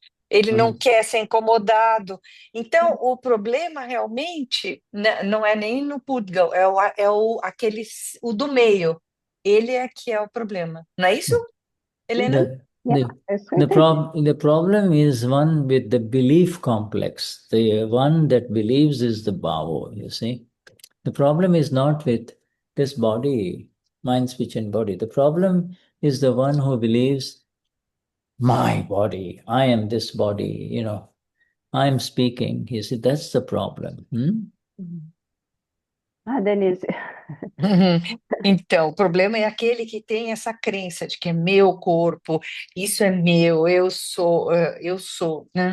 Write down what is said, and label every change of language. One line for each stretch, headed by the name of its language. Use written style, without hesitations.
Portuguese: Ele não quer ser incomodado. Então, o problema realmente não é nem no Pudgal, é o do meio. Ele é que é o problema. Não é isso, Helena?
English: The problem is one with the belief complex. The one that believes is the bhavo, you see. The problem is not with this body, mind, speech and body. The problem is the one who believes, my body, I am this body, I am speaking. You see, that's the problem. Denise.
Portuguese: Então, o problema é aquele que tem essa crença de que é meu corpo, isso é meu, eu sou, né?